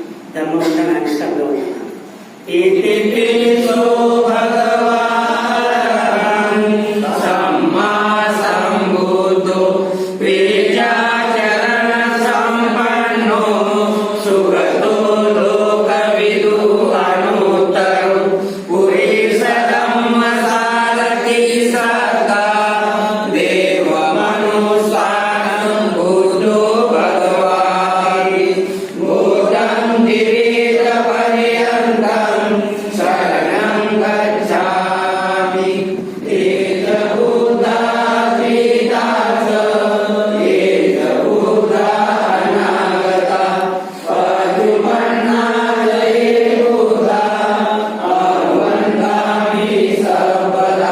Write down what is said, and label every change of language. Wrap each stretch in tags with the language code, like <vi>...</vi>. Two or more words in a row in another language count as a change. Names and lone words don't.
<mr>धर्मवंदना आणि शब्दवंदना.</mr> <pi>इतिपिसो भगवान् सम्मा सम्बुद्धो विद्याचरण सम्पन्नो सुगतो लोकविदु अनुत्तरो पुरीशधम्म सारथि सदा देवमनुस्वानं बुद्धो भगवान् बुद्धं दिवीतपर्यन्तं शरणं गच्छामि. एष बुद्धाश्रितास एष बुद्धा अनागता पशुपन्नालये बुद्धा वन्दामि सर्वदा.</pi>